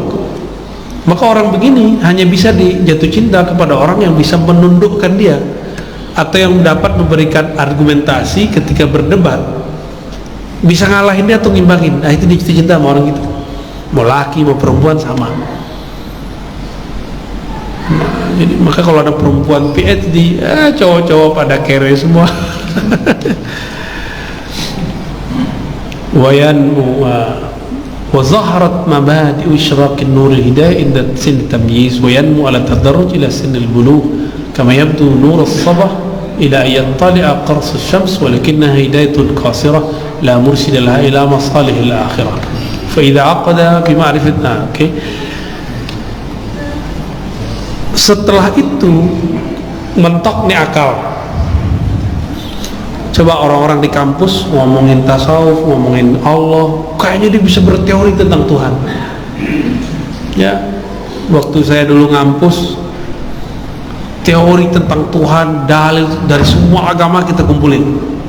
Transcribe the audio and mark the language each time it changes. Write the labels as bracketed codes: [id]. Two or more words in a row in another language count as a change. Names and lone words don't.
[id] Maka orang begini hanya bisa dijatuh cinta kepada orang yang bisa menundukkan dia, atau yang dapat memberikan argumentasi ketika berdebat, bisa ngalahin dia atau ngimbangin. Nah itu dijatuh cinta sama orang gitu. Mau laki mau perempuan sama. Nah, jadi maka kalau ada perempuan PhD, cowok-cowok pada kere semua. [ar] وإن وظهرت مبادئ إشراق نور الهداية عند سن التمييز وينمو على التدرج إلى سن البلوغ كما يبدو نور الصباح إلى يطلع قرص الشمس ولكنها هداية قاصرة لا مرشد لها إلى مصالح الآخرة. فإذا عقد بمعرفتنا. [id] Okay. Setelah itu mentok nih akal. Coba orang-orang di kampus ngomongin tasawuf, ngomongin Allah, kayaknya dia bisa berteori tentang Tuhan. Ya, waktu saya dulu ngampus, teori tentang Tuhan, dalil dari semua agama kita kumpulin.